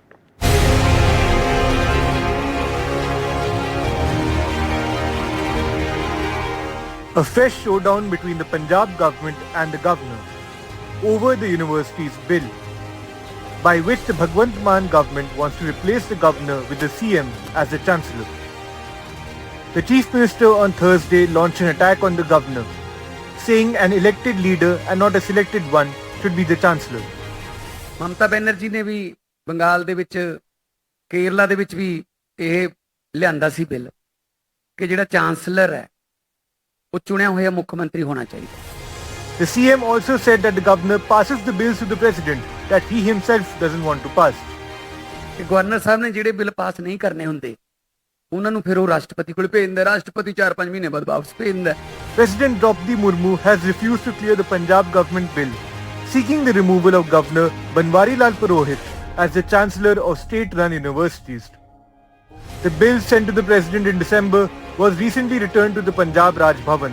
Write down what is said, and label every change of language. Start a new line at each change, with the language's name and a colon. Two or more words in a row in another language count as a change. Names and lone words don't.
English: A fresh showdown between the Punjab government and the governor over the university's bill, by which the Bhagwant Mann government wants to replace the governor with the CM as the chancellor. The chief minister on Thursday launched an attack on the governor, saying an elected leader and not a selected one should be the chancellor.
Punjabi: ਮਮਤਾ ਬੈਨਰਜੀ ਨੇ ਭੀ ਬੰਗਾਲ ਦੇ ਵਿਚ ਕੇਰਲਾ ਦੇ ਵਿਚ ਭੀ ਇਹ ਲਿਆਂਦਾ ਸੀ ਬਿੱਲ ਕਿ ਜਿਹੜਾ ਚਾਂਸਲਰ ਹੈ ਉਹ ਚੁਣਿਆ ਹੋਇਆ ਮੁੱਖ ਮੰਤਰੀ ਹੋਣਾ ਚਾਹੀਦਾ।
English: The CM also said that the governor passes the bills to the president that he himself doesn't want to pass.
Punjabi: ਕਿ ਗਵਰਨਰ ਸਾਹਿਬ ਨੇ ਜਿਹੜੇ ਬਿੱਲ ਪਾਸ ਨਹੀਂ ਕਰਨੇ ਹੁੰਦੇ ਉਹਨਾਂ ਨੂੰ ਫਿਰ ਉਹ ਰਾਸ਼ਟਰਪਤੀ ਕੋਲ ਭੇਜ ਦਿੰਦਾ, ਰਾਸ਼ਟਰਪਤੀ 4-5 ਮਹੀਨੇ ਬਾਅਦ ਵਾਪਸ ਭੇਜ ਦਿੰਦਾ।
English: President Draupadi Murmu has refused to clear the Punjab government bill, seeking the removal of Governor Banwari Lal Purohit as the chancellor of state-run universities. The bill sent to the president in December was recently returned to the Punjab Raj Bhavan.